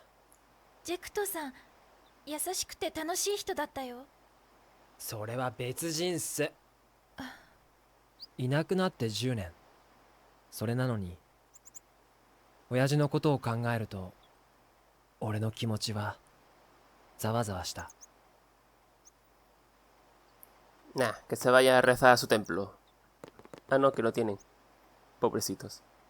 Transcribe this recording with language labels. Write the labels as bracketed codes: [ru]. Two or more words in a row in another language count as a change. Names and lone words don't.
[ja] ジェクトさん、優しくて楽しい人だったよ。それは別人っす。いなくなって10年。それなのに親父のことを考えると俺の気持ちはざわざわした。 [es] Nah, que se vaya a rezar a su templo. Ah, no, que no tienen. Pobrecitos.